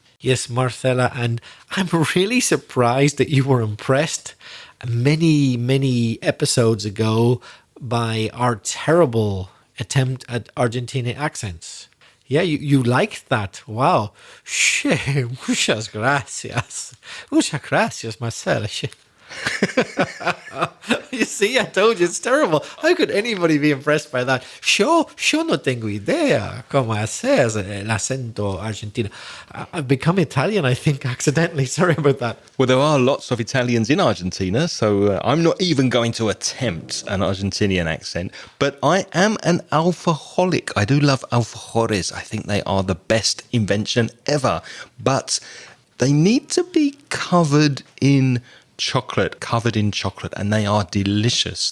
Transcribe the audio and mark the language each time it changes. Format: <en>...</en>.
<en>Yes, Marcela, and I'm really surprised that you were impressed many episodes ago by our terrible attempt at Argentine accents. Yeah, you liked that. Wow.</en> <es>Muchas gracias. Muchas gracias, Marcela.</es> <en>You see, I told you it's terrible. How could anybody be impressed by that?</en> <es>Yo no tengo idea cómo hacer el acento argentino.</es> <en>I've become Italian, I think, accidentally. Sorry about that. Well, there are lots of Italians in Argentina, so I'm not even going to attempt an Argentinian accent, but I am an alfaholic. I do love alfajores. I think they are the best invention ever, but they need to be covered in chocolate, and they are delicious.</en>